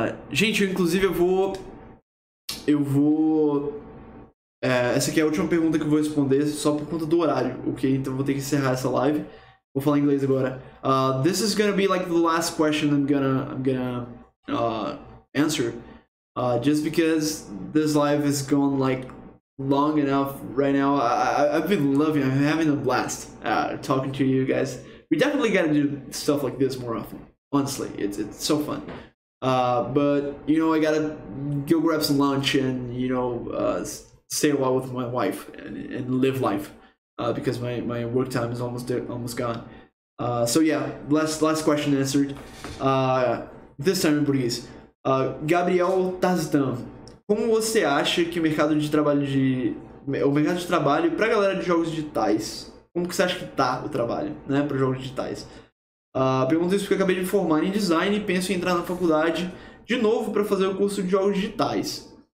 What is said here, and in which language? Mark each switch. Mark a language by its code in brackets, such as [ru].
[pt] Gente, inclusive eu vou essa aqui é a última pergunta que eu vou responder só por conta do horário, ok? Então eu vou ter que encerrar essa live. Vou falar em inglês agora. [en] This is gonna be like the last question I'm gonna answer, just because this live has gone like long enough right now. I've been loving. I'm having a blast talking to you guys. We definitely gotta do stuff like this more often. Honestly, it's so fun. But you know, I gotta go grab some lunch and, you know, stay a while with my wife and live life, because my work time is almost gone. So yeah, last question answered. This time in português. [pt] Gabriel Tarzitan, como você acha que o mercado de trabalho para a galera de jogos digitais, como que você acha que tá o trabalho, né, para jogos digitais? Pergunto isso porque eu acabei de me formar em design e penso em entrar na faculdade de novo para fazer o curso de jogos digitais.